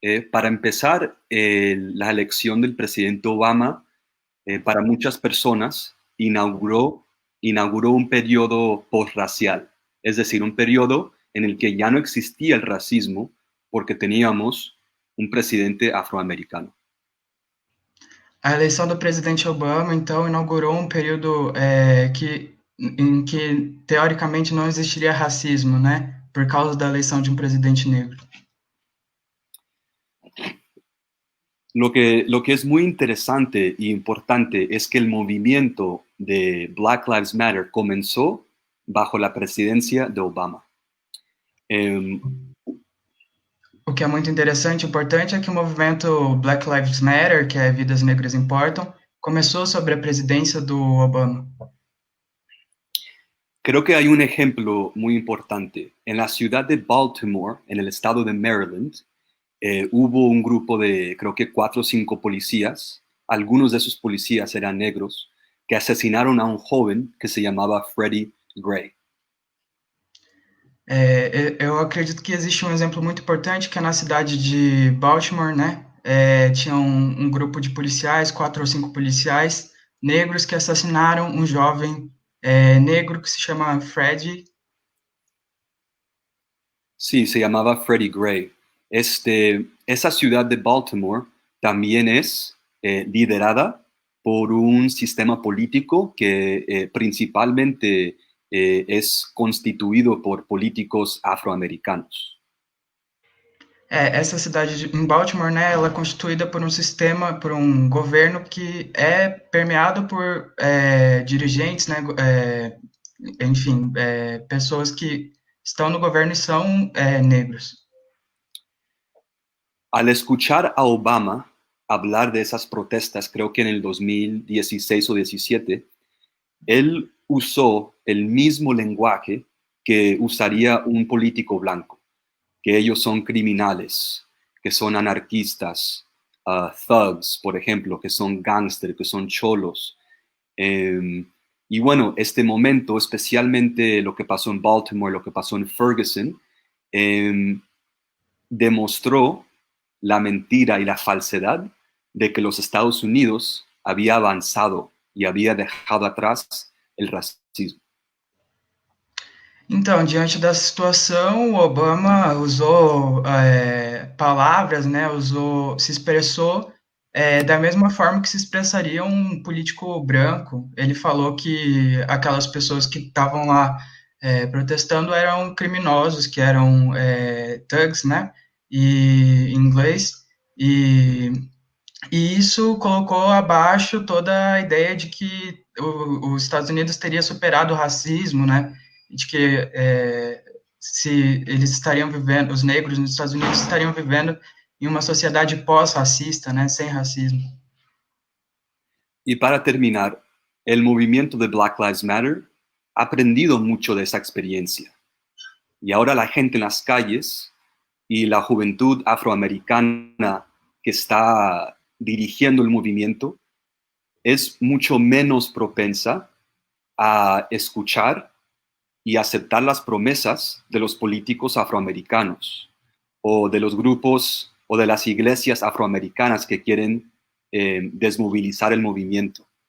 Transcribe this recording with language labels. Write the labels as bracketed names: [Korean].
[Spanish] Para empezar, la elección del presidente Obama, para muchas personas, inauguró un periodo posracial, es decir, un periodo en el que ya no existía el racismo porque teníamos un presidente afroamericano. [Portuguese] A eleição do presidente Obama, então, inaugurou um período em que, teoricamente, não existiria racismo, né, por causa da eleição de um presidente negro. [Spanish] Lo que es muy interesante y importante es que el movimiento de Black Lives Matter comenzó bajo la presidencia de Obama. [Portuguese] O que é muito interessante e importante é que o movimento Black Lives Matter, que é Vidas Negras Importam, começou sobre a presidência do Obama. [Spanish] Creo que hay un ejemplo muy importante. En la ciudad de Baltimore, en el estado de Maryland, hubo un grupo de, creo que 4 o 5 policías, algunos de esos policías eran negros, que asesinaron a un joven que se llamaba Freddie Gray. [Portuguese] Eu acredito que existe um exemplo muito importante, que é na cidade de Baltimore, né? Tinha um grupo de policiais, 4 ou 5 policiais negros que assassinaram um jovem negro que se chama Freddie. [Spanish] Sí, se llamaba Freddie Gray. Esa ciudad de Baltimore también es liderada por un sistema político que principalmente es constituido por políticos afroamericanos. [Portuguese] Essa cidade em Baltimore, né, ela é constituída por um sistema, por um governo que é permeado por dirigentes, né, enfim, pessoas que estão no governo e são negros. [Spanish] Al escuchar a Obama hablar de esas protestas, creo que en el 2016 o 17, él usó el mismo lenguaje que usaría un político blanco, que ellos son criminales, que son anarquistas, thugs, por ejemplo, que son gángsters, que son cholos. Y bueno, este momento, especialmente lo que pasó en Baltimore, lo que pasó en Ferguson, demostró la mentira y la falsedad de que los Estados Unidos había avanzado y había dejado atrás el racismo. [Portuguese] Então, diante dessa situação, o Obama usou palavras, né, se expressou da mesma forma que se expressaria um político branco. Ele falou que aquelas pessoas que estavam lá protestando eram criminosos, que eram thugs, né, em inglês, e isso colocou abaixo toda a ideia de que os Estados Unidos teria superado o racismo, né, de que se eles estariam vivendo, os negros nos Estados Unidos estariam vivendo em uma sociedade pós-racista, né, sem racismo. [Spanish] Y para terminar, el movimiento de Black Lives Matter ha aprendido mucho de esa experiencia. Y ahora la gente en las calles y la juventud afroamericana que está dirigiendo el movimiento es mucho menos propensa a escuchar y aceptar las promesas de los políticos afroamericanos o de los grupos o de las iglesias afroamericanas que quieren desmovilizar el movimiento,